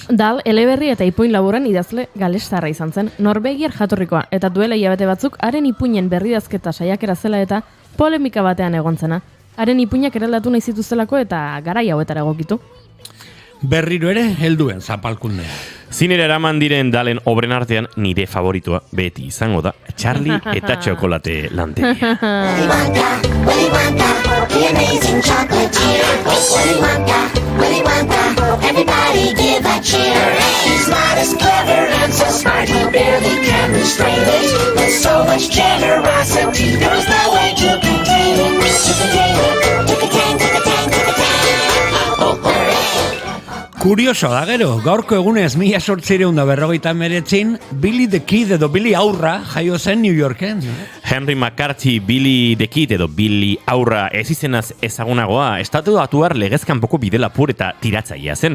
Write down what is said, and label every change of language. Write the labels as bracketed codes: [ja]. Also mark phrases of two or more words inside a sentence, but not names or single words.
[eu] Dahl eleberri eta ipuin laburren idazle galestarra izan zen, Norvegiar jatorrikoa, eta duela hilabete batzuk haren ipuinen berridazketa saiakera zela eta polemika batean egon zena. Haren ipuinak eraldatu nahi zituztelako eta garai hauetara egokitu. Berriro ere helduen zapalkundea. Zinera eraman diren Dahlen obren artean nire favoritoa beti izango da Charlie eta Txokolate Lantegia. [en] Willy Wonka, the amazing chocolatier. Willy Wonka, everybody give a cheer. He's not as clever and so smart, he barely can restrain it. With so much generosity, there's no way to contain it. Tick-a-tang, tick-a-tang, tick-a-tang. Oh, hooray! [eu] Kurioso da gero, gaurko egunez 1859 Billy the Kid edo Billy Aurra jaio zen New Yorken. Henry McCarthy Billy the Kid edo Billy Aurra ez izenaz ezagunagoa, estatu batuar legezkanpoko bide lapur eta tiratzailea zen.